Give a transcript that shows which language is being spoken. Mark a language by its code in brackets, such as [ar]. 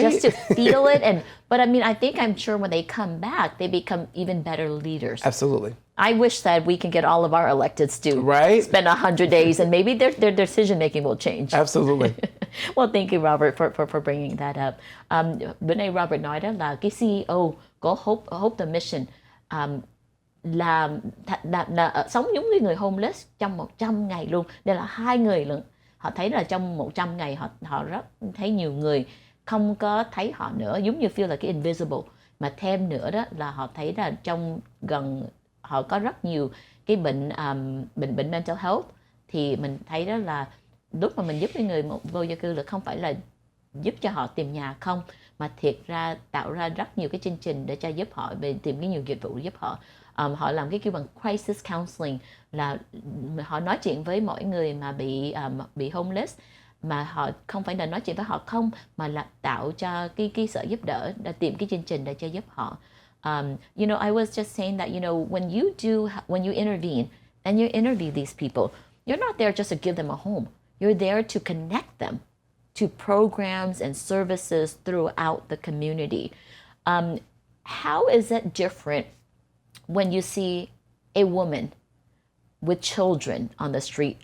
[en] Just to feel it. But I'm sure when they come back, they become even better leaders. Absolutely. I wish that we can get all of our electeds to spend 100 days, and maybe their decision making will change. Absolutely. Well, thank you, Robert, for bringing that up. [vi] Bữa nay Robert nói đó là cái CEO của Hope the Mission là sống giống như người homeless trong 100 ngày luôn. Đây là 2 người luôn. Họ thấy là trong 100 ngày họ rất thấy nhiều người không có thấy họ nữa, giống như feel là cái invisible. Mà thêm nữa đó là họ thấy là họ có rất nhiều cái bệnh mental health. Thì mình thấy đó là lúc mà mình giúp cái người vô gia cư là không phải là giúp cho họ tìm nhà không, mà thiệt ra tạo ra rất nhiều cái chương trình để cho giúp họ về tìm cái nhiều dịch vụ giúp họ. Họ làm cái kêu bằng crisis counseling, là họ nói chuyện với mọi người mà bị homeless, mà họ không phải là nói chuyện với họ không, mà là tạo cho cái sự giúp đỡ, để tìm cái chương trình để cho giúp họ. [en] I was just saying that, when you intervene and you interview these people, you're not there just to give them a home. You're there to connect them to programs and services throughout the community. How is it different when you see a woman with children on the street?